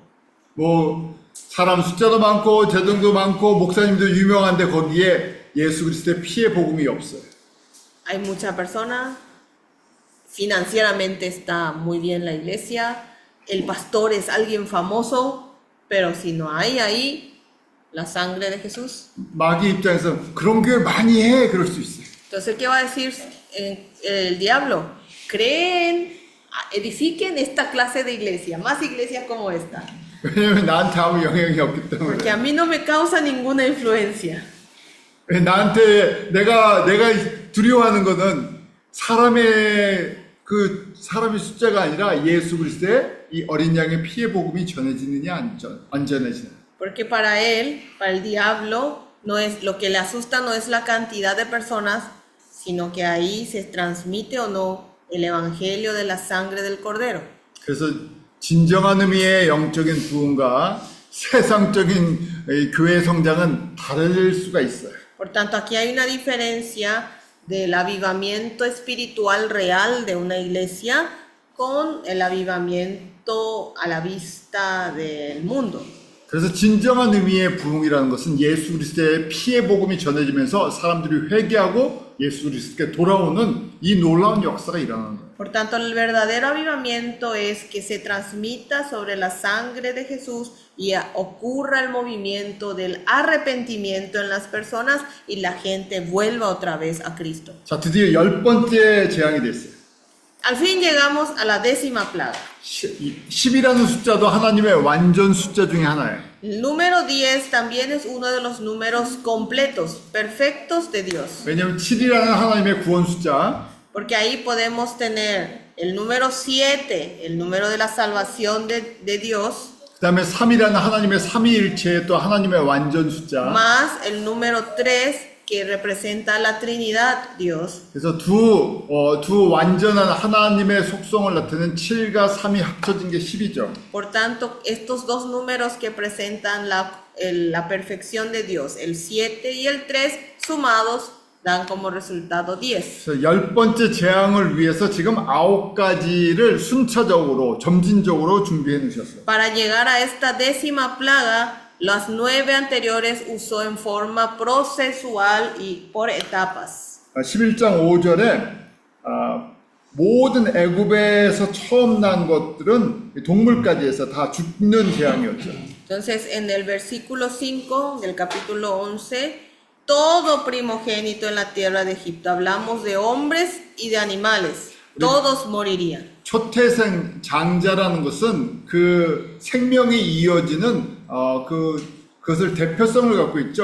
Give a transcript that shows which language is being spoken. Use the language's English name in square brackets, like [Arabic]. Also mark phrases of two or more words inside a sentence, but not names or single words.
[Korean] 뭐 사람 숫자도 많고 재능도 많고 목사님도 유명한데 거기에 예수 그리스도의 피의 복음이 없어요. [Spanish] Hay muchas personas, financieramente está muy bien la iglesia, el pastor es alguien famoso, pero si no hay ahí la sangre de Jesús, [Korean] 마귀 입장에서 그런 교회 많이 해 그럴 수 있어요. [Spanish] entonces ¿qué va a decir el diablo? Creen, edifiquen esta clase de iglesia, más iglesias como esta, [Korean] 왜냐면 나한테 아무 영향이 없기 때문에. [Spanish] porque a mí no me causa ninguna influencia. [Korean] 나한테 내가 두려워하는 거는 사람의 숫자가 아니라 예수 그리스도의 이 어린 양의 피의 복음이 전해지느냐 안 전해지느냐. [Spanish] Porque para él, para el diablo, no es lo que le asusta no es la cantidad de personas, sino que ahí se transmite o no el evangelio de la sangre del cordero. [Korean] 그래서 진정한 의미의 영적인 부흥과 세상적인 이 교회 성장은 다를 수가 있어요. [Spanish] Por tanto, aquí hay una diferencia del avivamiento espiritual real de una iglesia con el avivamiento a la vista del mundo. [Korean] 그래서 진정한 의미의 부흥이라는 것은 예수 그리스도의 피의 복음이 전해지면서 사람들이 회개하고 예수 그리스도께 돌아오는 이 놀라운 역사가 일어나는 거예요. [Spanish] Por tanto, el verdadero avivamiento es que se transmita sobre la sangre de Jesús y ocurra el movimiento del arrepentimiento en las personas y la gente vuelva otra vez a Cristo. [Korean] 자, 드디어 10번째 재앙이 됐어요. [Spanish] Al fin llegamos a la 10ª plaga. [Korean] 10이라는 숫자도 하나님의 완전 숫자 중에 하나예요. [Spanish] El número 10 también es uno de los números completos, perfectos de Dios. [Korean] 왜냐하면 7이라는 하나님의 구원 숫자, [Spanish] Porque ahí podemos tener el número 7, el número de la salvación de Dios. [Korean] 그 다음에 3이라는 하나님의 삼위일체 또 하나님의 완전 숫자. [Spanish] más el número 3 que representa la Trinidad Dios. [Korean] 그래서 두 완전한 하나님의 속성을 나타내는 7과 3이 합쳐진 게 10이죠. [Spanish] Por tanto, estos dos números que presentan la perfección de Dios, el 7 y el 3, sumados, dan como resultado 10. [Korean] 그래서 10번째 재앙을 위해서 지금 9가지를 순차적으로 점진적으로 준비해 놓으셨어요. [Spanish] Para llegar a esta 10ª plaga, las 9 anteriores usó en forma procesual y por etapas. [Korean] 11장 5절에 모든 애굽에서 처음 난 것들은 동물까지 해서 다 죽는 재앙이었죠. [Spanish] Entonces, en el versículo 5 del capítulo 11, todo primogénito en la tierra de Egipto, hablamos de hombres y de animales, todos morirían. [Korean] 초태생 장자라는 것은 그 생명이 이어지는 그것을 대표성을 갖고 있죠.